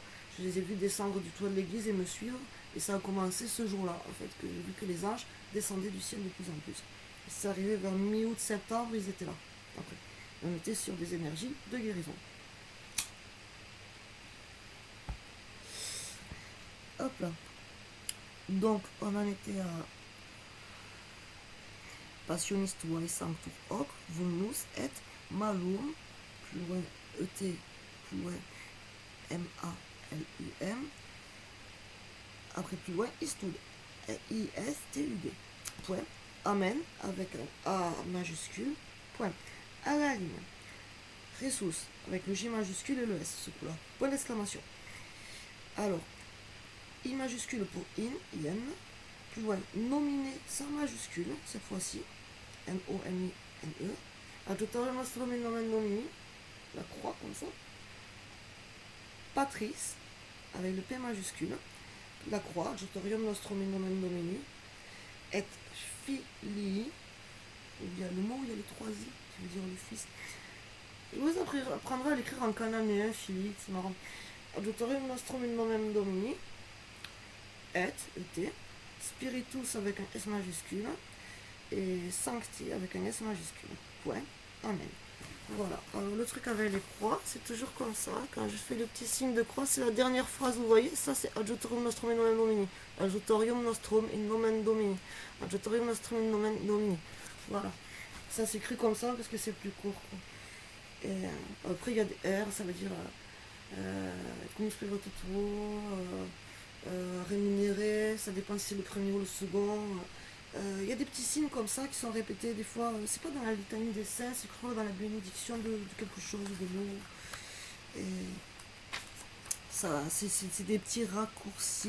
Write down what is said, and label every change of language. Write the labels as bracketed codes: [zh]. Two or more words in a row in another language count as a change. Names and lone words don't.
[fr] Je les ai vus descendre du toit de l'église et me suivre. Et ça a commencé ce jour-là, en fait, que j'ai vu que les anges descendaient du ciel de plus en plus. C'est arrivé vers mi-août, septembre, ils étaient là. Après, on était sur des énergies de guérison. Hop là. Donc, on en était à [la] Passionis tuae sanctus hoc, vulnus et malum, [fr] plus loin E-T, plus loin M-A-L-U-M. Après, plus loin, Istud, I-S-T-U-D. Point. Amen, avec un A majuscule, point. À la ligne. Ressus, avec le J majuscule et le S, ce coup-là. Point d'exclamation. Alors, I majuscule pour in, yen. Plus loin, nominé sans majuscule, cette fois-ci. N-O-M-I-N-E. [la] Adjutorium Nostrum in Nomen Domini, [fr] la croix comme ça. Patris, avec le P majuscule, la croix, [la] Adjutorium Nostrum in Nomen Domini, et Filii, [fr] il y a le mot, il y a les trois I, qui veut dire le fils. Je vous apprendrai à l'écrire en cananéen, Filii, c'est marrant. [la] Adjutorium Nostrum in Nomen Domini, et, [fr] Spiritus avec un S majuscule, et Sancti avec un S majuscule. Point. Amen. Voilà. Alors, le truc avec les croix, c'est toujours comme ça. Quand je fais le petit signe de croix, c'est la dernière phrase, vous voyez. Ça, c'est [la] Adjutorium Nostrum in Nomen Domini. Adjutorium Nostrum in Nomen Domini. Adjutorium Nostrum in Nomen Domini. [fr] Voilà. Ça s'écrit comme ça parce que c'est plus court, quoi. Et après, il y a des R, ça veut dire [la] cum spiritu tuo, [fr] rémunéré, ça dépend si c'est le premier ou le second. Il y a des petits signes comme ça qui sont répétés des fois. C'est pas dans la litanie des saints, c'est crois dans la bénédiction de quelque chose, de l'eau. Et ça, c'est des petits raccourcis.